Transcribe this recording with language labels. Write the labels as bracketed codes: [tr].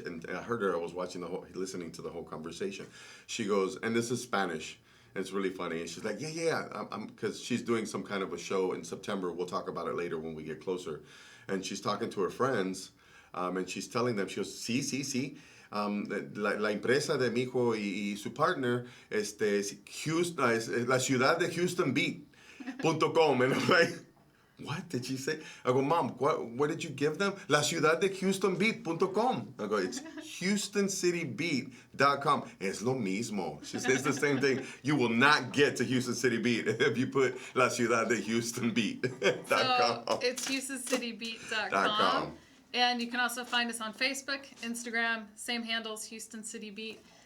[en] And I heard her. I was listening to the whole conversation. She goes, and this is Spanish. And it's really funny. And she's like, yeah, because she's doing some kind of a show in September. We'll talk about it later when we get closer. And she's talking to her friends, and she's telling them, she goes, sí. [es] La empresa de mi hijo y su partner, Houston, la ciudad de Houston Beat.com. [en] And I'm like, what did she say? I go, Mom, what did you give them? [es] La ciudad de Houston Beat.com. [en] I go, it's HoustonCityBeat.com. [es] Es lo mismo. [en] She says the same thing. You will not get to Houston City Beat if you put [es] La ciudad de Houston Beat.com. [en] So it's HoustonCityBeat.com. And you can also find us on Facebook, Instagram, same handles, Houston City Beat.